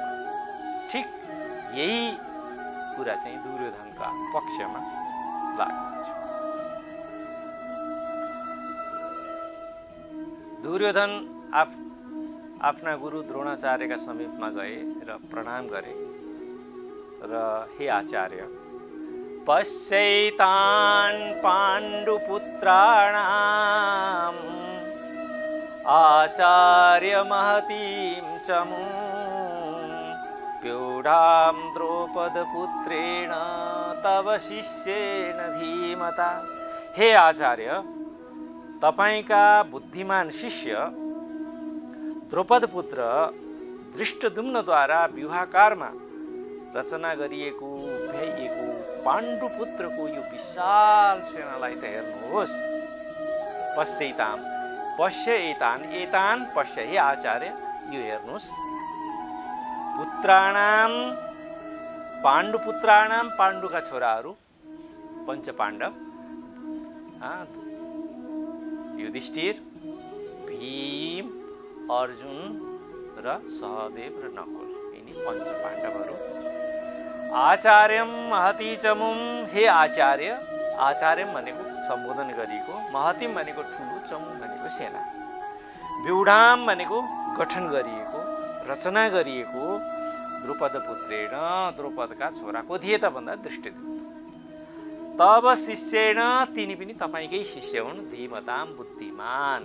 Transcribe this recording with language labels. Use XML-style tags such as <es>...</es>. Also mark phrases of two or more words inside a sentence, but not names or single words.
<ne>ठिक यही कुरा चाहिँ दुर्योधनका पक्षमा लागु हुन्छ। दुर्योधन आफ्ना गुरु द्रोणाचार्यका समीपमा गए र प्रणाम गरे र हे आचार्य,</ne> <sa>पश्यैतान् पाण्डुपुत्राणाम् आचार्य महतीं चमुं व्यूढां द्रौपदपुत्रेण तव शिष्येण धीमता।</sa> <ne>हे आचार्य, तपाईका बुद्धिमान शिष्य द्रौपदपुत्र धृष्टद्युम्नद्वारा विवाहकारमा रचना गरिएको, भ्याइएको पाण्डुपुत्रको यो विशाल सेनालाई त हेर्नुहोस्।</ne> <sa>पश्यैताम्, पश्य एतान्, एतान् पश्य,</sa> <ne>हे आचार्य यो हेर्नुहोस्।</ne> <sa>पुत्राणाम, पाण्डुपुत्राणाम,</sa> <ne>पाण्डुका छोराहरू पञ्चपाण्डव, युधिष्ठिर, भीम, अर्जुन र सहदेव र नकुल, यिनी पञ्चपाण्डवहरू।</ne> <sa>आचार्यम महती चमुं,</sa> <ne>हे आचार्य, आचार्यम भनेको सम्बोधन गरिएको, महतीम भनेको ठुलो, चमुं भनेको सेना, व्यूढाम भनेको गठन गरिएको, रचना गरिएको द्रौपदपुत्रेण, द्रौपदका छोराको थिए त भन्दा दृष्टद्युम्न।</ne> <sa>तब शिष्येण,</sa> <ne>तिनी पनि तपाईँकै शिष्य हुन्, धीमताम बुद्धिमान।</ne>